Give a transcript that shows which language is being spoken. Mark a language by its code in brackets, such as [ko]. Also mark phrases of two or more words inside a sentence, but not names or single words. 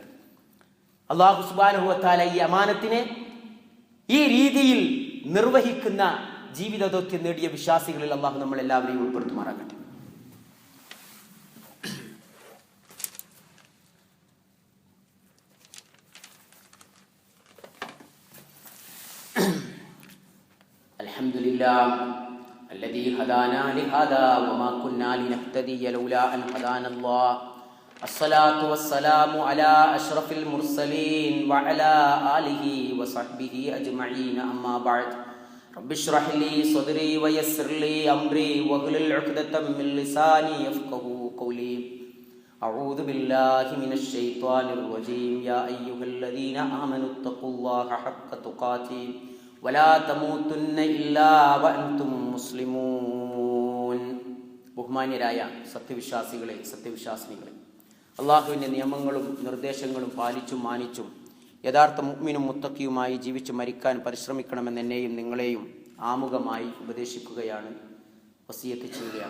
[ar] الله سبحانه وتعالى [ml] ഈ അമാനത്തിനെ ഈ രീതിയിൽ നിർവഹിക്കുന്ന ജീവിത ദൗത്യം നേടിയ വിശ്വാസികളിൽ അല്ലാഹു നമ്മൾ എല്ലാവരെയും ഉൾപ്പെടുത്തുമാറാകട്ടെ. [ar] അൽഹംദുലില്ലാഹ് الذي هدانا لهذا وما كنا لنهتدي لولا أن هدانا الله الصلاة والسلام على أشرف المرسلين وعلى آله وصحبه أجمعين أما بعد رب اشرح لي صدري ويسر لي أمري واحلل عقدة من لساني يفقهوا قولي أعوذ بالله من الشيطان الرجيم يا أيها الذين آمنوا اتقوا الله حق تقاته ولا تموتن إلا وأنتم مسلمون. [ml] ബഹുമാന്യരായ സത്യവിശ്വാസികളെ, സത്യവിശ്വാസിനികളെ, അള്ളാഹുവിൻ്റെ നിയമങ്ങളും നിർദ്ദേശങ്ങളും പാലിച്ചും മാനിച്ചും യഥാർത്ഥ മുഅ്മിനും മുത്തഖിയുമായി ജീവിച്ചു മരിക്കാൻ പരിശ്രമിക്കണമെന്ന് എന്നെയും നിങ്ങളെയും ആമുഖമായി ഉപദേശിക്കുകയാണ്, വസിയത്ത് ചെയ്യുകയാണ്.